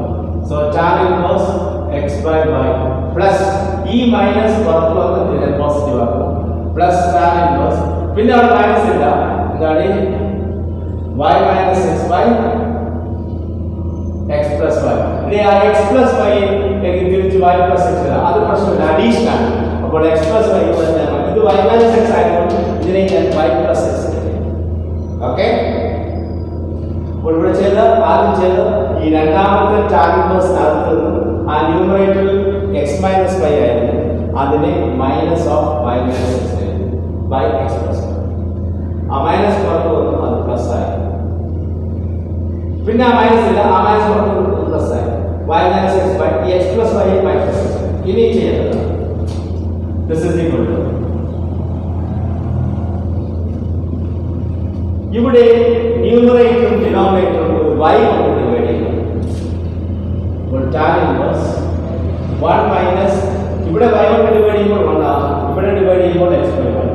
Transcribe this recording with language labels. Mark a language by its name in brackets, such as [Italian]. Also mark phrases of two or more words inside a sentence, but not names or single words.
[English] so tan inverse x by y plus [Malayalam] ഈ മൈനസ് പുറത്ത് വന്ന് ഇതിനെ പോസിറ്റീവ് ആകും [English] plus tan inverse. [Malayalam] പിന്നെ അവിടെ മൈനസ് ഇല്ല. എന്താണ് [English] y minus x by x plus y. [Malayalam] ഇനി ആ [English] x plus y [Malayalam] തിരിച്ച് [English] y plus x [Malayalam] അത് പ്രശ്നമില്ല, അഡീഷൻ ആണ്. അപ്പോൾ [English] x plus y [Malayalam] ഇത് [English] y minus x [Malayalam] ആയതുകൊണ്ട് ഇതിനെ ഞാൻ [English] y plus x. [Malayalam] ഓക്കെ. അപ്പോൾ ഇവിടെ ആദ്യം ചെയ്ത് ഈ രണ്ടാമത്തെ [English] tan inverse [Malayalam] നടത്തുന്നത് ആ ന്യൂമറേറ്ററിൽ [English] x minus y [Malayalam] ആയിരുന്നു. [English] അതിനെ minus of y minus x by x plus y. [Malayalam] ആ മൈനസ് പുറത്ത് വന്നു, അത് പ്ലസ് ആയി. പിന്നെ ആ മൈനസ് ഇല്ല, ആ മൈനസ് പ്ലസ് ആയി. [English] y minus x by x plus y by plus x. [Malayalam] ഇനി ചെയ്യേണ്ടത് [English] this is equal to [Malayalam] ഇവിടെ ന്യൂമറേറ്ററും ഡിനോമിനേറ്ററും ഒരു y കൊണ്ട് ഡിവൈഡ് ചെയ്യണം. അപ്പോൾ [English] tan inverse 1 minus [Malayalam] ഇവിടെ y കൊണ്ട് ഡിവൈഡ് ചെയ്യുമ്പോൾ 1 ആകും, ഇവിടെ ഡിവൈഡ് ചെയ്യുമ്പോൾ [English] x by y.